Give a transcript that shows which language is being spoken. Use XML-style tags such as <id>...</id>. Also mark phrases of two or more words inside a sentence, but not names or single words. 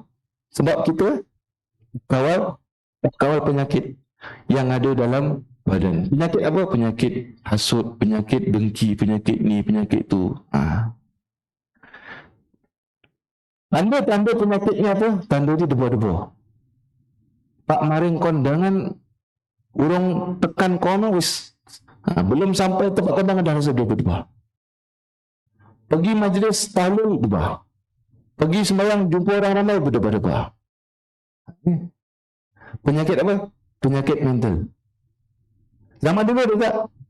<ms>Sebab kita kawal penyakit yang ada dalam badan. Penyakit apa? Penyakit hasut, penyakit dengki, penyakit ni, penyakit tu. Tanda-tanda penyakitnya apa? Tanda dia debar-debar.</ms> <jv>Pak maring kondangan urung tekan kono wis.</jv> <ms>Belum sampai tempat kondangan dah rasa debar-debar. Pergi majlis tahlil debar. Pergi sembahyang jumpa orang ramai berdebar-debar. Penyakit apa? Penyakit mental. Zaman dulu ada tak?</ms>